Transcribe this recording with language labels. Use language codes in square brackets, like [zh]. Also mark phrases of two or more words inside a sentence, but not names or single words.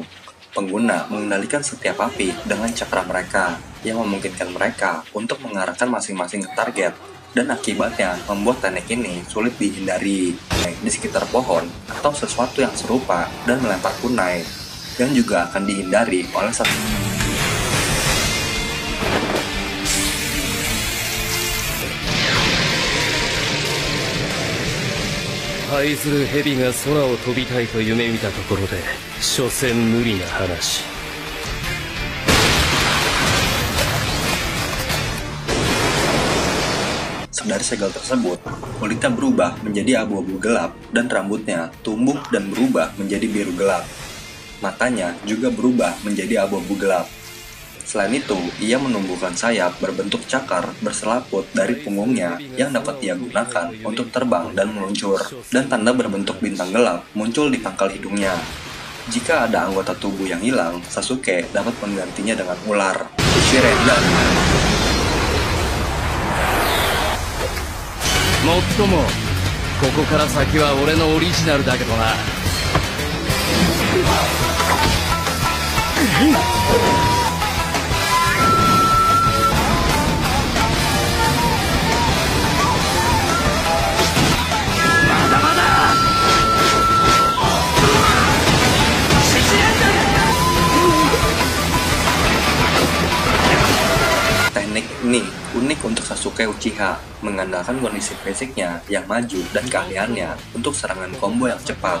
[id] Pengguna mengendalikan setiap api dengan cakra mereka yang memungkinkan mereka untuk mengarahkan masing-masing ke target, dan akibatnya membuat teknik ini sulit dihindari. Di sekitar pohon atau sesuatu yang serupa dan melempar kunai, yang juga akan dihindari oleh satu. [ja] 這する蛇が空を飛びたいと夢見たところで、所詮無理な話。 [id] Dari segel tersebut, kulitnya berubah menjadi abu-abu gelap dan rambutnya tumbuh dan berubah menjadi biru gelap. Matanya juga berubah menjadi abu-abu gelap. Selain itu, ia menumbuhkan sayap berbentuk cakar berselaput dari punggungnya yang dapat ia gunakan untuk terbang dan meluncur, dan tanda berbentuk bintang gelap muncul di pangkal hidungnya. Jika ada anggota tubuh yang hilang, Sasuke dapat menggantinya dengan ular. Shirendan. [ja] もっともここから先は俺のオリジナルだけどな。まだまだ。 [id] Teknik ini unik untuk Sasuke Uchiha, mengandalkan kondisi fisiknya yang maju dan keahliannya untuk serangan combo yang cepat.